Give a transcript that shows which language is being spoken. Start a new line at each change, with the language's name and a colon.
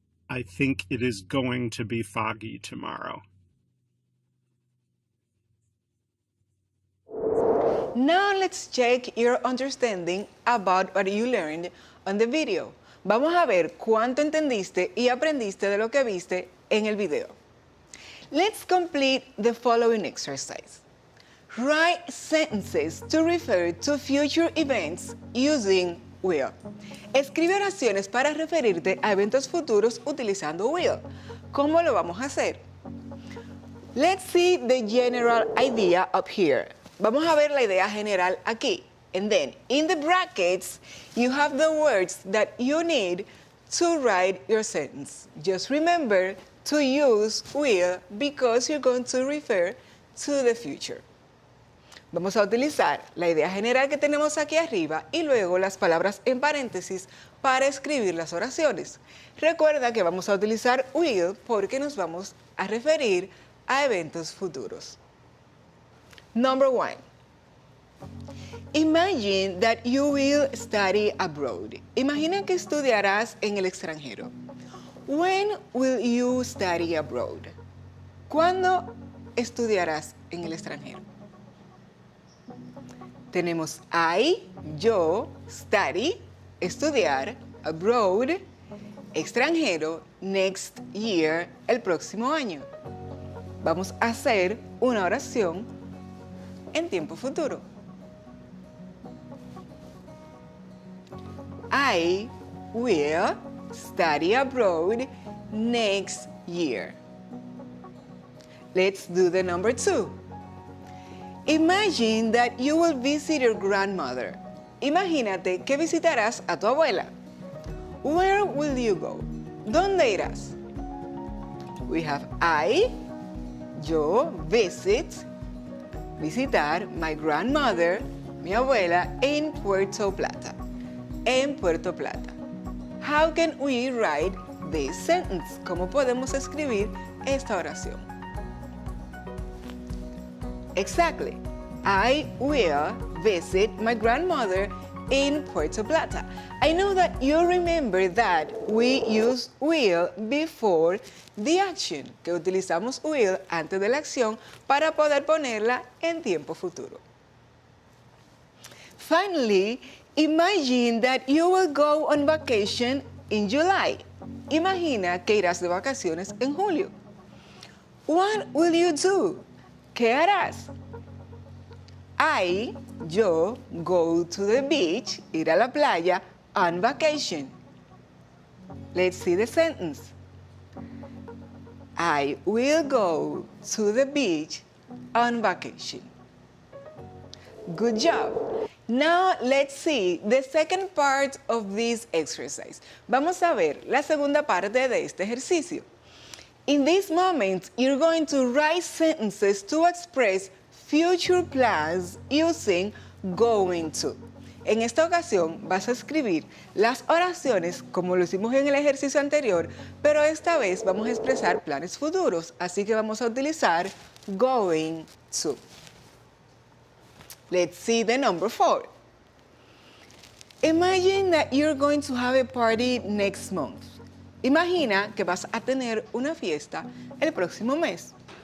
English: I think it is going to be foggy tomorrow. Now let's check your understanding about what you learned on the video.
Spanish: Vamos a ver cuánto entendiste y aprendiste de lo que viste en el video.
English: Let's complete the following exercise. Write sentences to refer to future events using will.
Spanish: Escribe oraciones para referirte a eventos futuros utilizando will. ¿Cómo lo vamos a hacer?
English: Let's see the general idea up here.
Spanish: Vamos a ver la idea general aquí.
English: And then, in the brackets, you have the words that you need to write your sentence. Just remember to use will because you're going to refer to the future.
Spanish: Vamos a utilizar la idea general que tenemos aquí arriba y luego las palabras en paréntesis para escribir las oraciones. Recuerda que vamos a utilizar will porque nos vamos a referir a eventos futuros. Number 1.
English: Imagine that you will study abroad.
Spanish: Imagina que estudiarás en el extranjero.
English: When will you study abroad?
Spanish: ¿Cuándo estudiarás en el extranjero? Tenemos I, yo, study, estudiar, abroad, extranjero, next year, el próximo año. Vamos a hacer una oración en tiempo futuro.
English: I will study abroad next year. Let's do the number 2. Imagine that you will visit your grandmother.
Spanish: Imagínate que visitarás a tu abuela.
English: Where will you go?
Spanish: ¿Dónde irás?
English: We have I, yo, visit, visitar my grandmother, mi abuela, in Puerto Plata.
Spanish: En Puerto Plata.
English: How can we write this sentence?
Spanish: ¿Cómo podemos escribir esta oración?
English: Exactly. I will visit my grandmother in Puerto Plata. I know that you remember that we use will before the action,
Spanish: que utilizamos will antes de la acción para poder ponerla en tiempo futuro.
English: Finally, imagine that you will go on vacation in July.
Spanish: Imagina que irás de vacaciones en julio.
English: What will you do?
Spanish: ¿Qué harás?
English: yo, go to the beach, ir a la playa, on vacation. Let's see the sentence. I will go to the beach on vacation. Good job. Now let's see the second part of this exercise.
Spanish: Vamos a ver la segunda parte de este ejercicio.
English: In this moment, you're going to write sentences to express future plans using going to.
Spanish: En esta ocasión vas a escribir las oraciones como lo hicimos en el ejercicio anterior, pero esta vez vamos a expresar planes futuros, así que vamos a utilizar going to.
English: Let's see the number 4. Imagine that you're going to have a party next month.
Spanish: Imagina que vas a tener una fiesta el próximo mes.